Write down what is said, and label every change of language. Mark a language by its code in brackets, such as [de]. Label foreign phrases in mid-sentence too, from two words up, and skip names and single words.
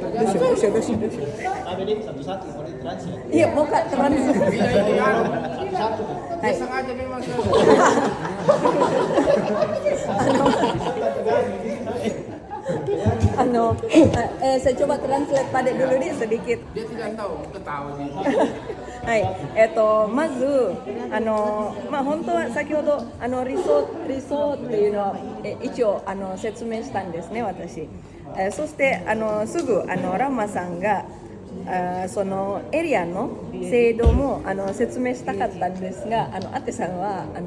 [id] Iya, mau Kak trans. Bila ini anu, dia sengaja memang Saya coba translate pada dulu nih sedikit. dia tidak tahu, ketawa dia. [ja] はい、まず本当は先ほど理想っていうのは一応説明したんですね、私。そしてすぐランマさんがそのエリアの制度も説明したかったんですが、アテさんは